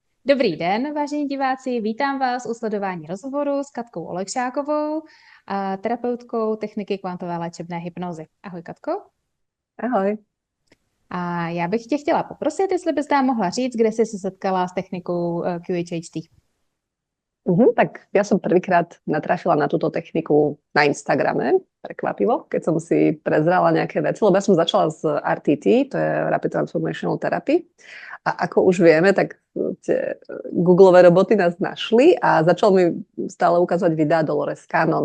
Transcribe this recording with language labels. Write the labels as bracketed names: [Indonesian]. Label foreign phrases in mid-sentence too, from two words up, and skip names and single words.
[Czech] Dobrý den, vážení diváci, vítám vás u sledování rozhovoru s Katkou Olekšákovou, terapeutkou techniky kvantové léčebné hypnozy. Ahoj, Katko. Ahoj. A já bych tě chtěla poprosit, jestli bys nám mohla říct, kde jsi se setkala s technikou QHHT. [Slovak] Tak ja som prvýkrát natrafila na túto techniku na Instagrame, prekvapivo, keď som si prezrala nejaké veci, lebo ja som začala s RTT, to je Rapid Transformational Therapy. A ako už vieme, tak tie Googleové roboty nás našli a začal mi stále ukazovať videá Dolores Cannon.